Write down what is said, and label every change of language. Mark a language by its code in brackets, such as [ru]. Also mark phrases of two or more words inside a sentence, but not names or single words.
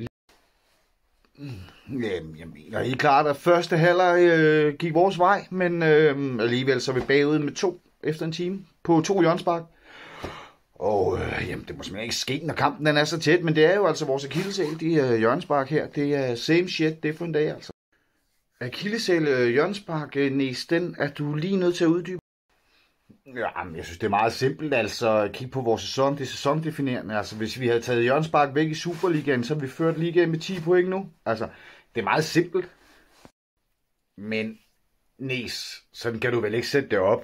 [da] Jamen, jeg mener helt klart, at første halvleg gik vores vej, men alligevel så er vi bagud med 2 efter en time på 2 hjørnespark. Og jamen, det må simpelthen ikke ske, når kampen den er så tæt, men det er jo altså vores akilleshæl, de hjørnespark her. Det er [en] same shit, different day [da] altså. Akilleshæl hjørnespark, Næs, den er du lige nødt til at uddybe. Jamen, jeg synes, det er meget simpelt, altså kig på vores sæson, det er sæsondefinerende. Altså, hvis vi havde taget hjørnespark væk i Superligaen, så havde vi ført ligaen med 10 point nu. Altså, det er meget simpelt. Men, Næs, sådan kan du vel ikke sætte det op.